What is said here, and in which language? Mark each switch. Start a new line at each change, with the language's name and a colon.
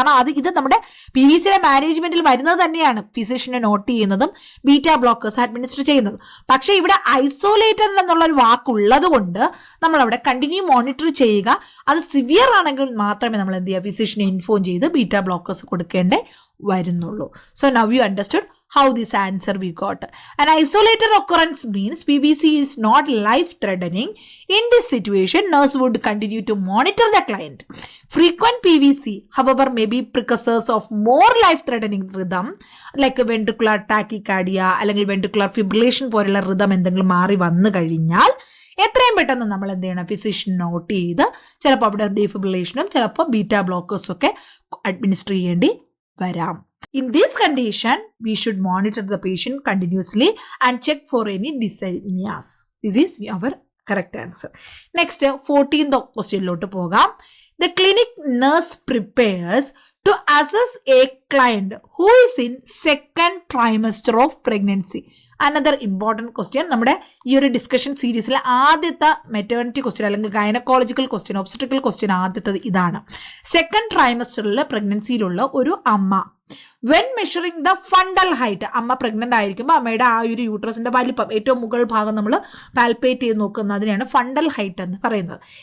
Malayalam: കാരണം ഇത് നമ്മുടെ PVCയുടെ മാനേജ്മെന്റിൽ വരുന്നത് തന്നെയാണ്, ഫിസിഷ്യനെ നോട്ട് ചെയ്യുന്നതും ബീറ്റാ ബ്ലോക്കേഴ്സ് അഡ്മിനിസ്റ്റർ ചെയ്യുന്നതും. പക്ഷെ ഇവിടെ ഐസോലേറ്റഡ് എന്നുള്ള ഒരു വാക്കുള്ളത് കൊണ്ട് നമ്മൾ അവിടെ കണ്ടിന്യൂ മോണിറ്റർ ചെയ്യുക. അത് സിവിയർ ആണെങ്കിൽ മാത്രമേ നമ്മൾ എന്ത് ചെയ്യുക? ഫിസിഷ്യനെ ഇൻഫോം ചെയ്ത് ബീറ്റാ ബ്ലോക്കേഴ്സ് കൊടുക്കേണ്ടേ വരുന്നുള്ളൂ.
English: So now you understood how this answer we got. An isolated occurrence means PVC is not life-threatening. In this situation, nurse would continue to monitor the client. Frequent PVC, however, may be precursors of more life-threatening rhythm, like ventricular tachycardia അല്ലെങ്കിൽ ventricular fibrillation
Malayalam: പോലുള്ള rhythm എന്തെങ്കിലും മാറി വന്നു കഴിഞ്ഞാൽ എത്രയും പെട്ടെന്ന് നമ്മൾ എന്ത് ചെയ്യണം? ഫിസിഷ്യൻ നോട്ട് ചെയ്ത് ചിലപ്പോൾ അവിടെ ഡീഫിബ്രിലേഷനും ചിലപ്പോൾ ബീറ്റാ ബ്ലോക്കേഴ്സും ഒക്കെ അഡ്മിനിസ്റ്റർ ചെയ്യേണ്ടി വരാം.
English: In this condition, we should monitor the patient continuously and check for any dysarrhythmias. This is our correct answer. Next, 14th question ലോട്ട് പോകാം. The clinic nurse prepares to assess a client who is in second trimester of pregnancy.
Malayalam: Another important question. നമ്മുടെ ഈ ഒരു discussion സീരീസിലെ ആദ്യത്തെ maternity question അല്ലെങ്കിൽ gynaecological question, ഒബ്സ്റ്ററ്റിക്കൽ question ആദ്യത്തത് ഇതാണ്. Second ട്രൈമസ്റ്ററിൽ പ്രഗ്നൻസിയിലുള്ള ഒരു അമ്മ
English: when measuring the fundal height,
Malayalam: അമ്മ പ്രഗ്നന്റ് ആയിരിക്കുമ്പോൾ അമ്മയുടെ ആ ഒരു യൂട്രസിന്റെ വലിപ്പം ഏറ്റവും മുകൾ ഭാഗം നമ്മൾ പാൽപ്പേറ്റ് ചെയ്ത് നോക്കുന്നതിനെയാണ് ഫണ്ടൽ ഹൈറ്റ് എന്ന് പറയുന്നത്.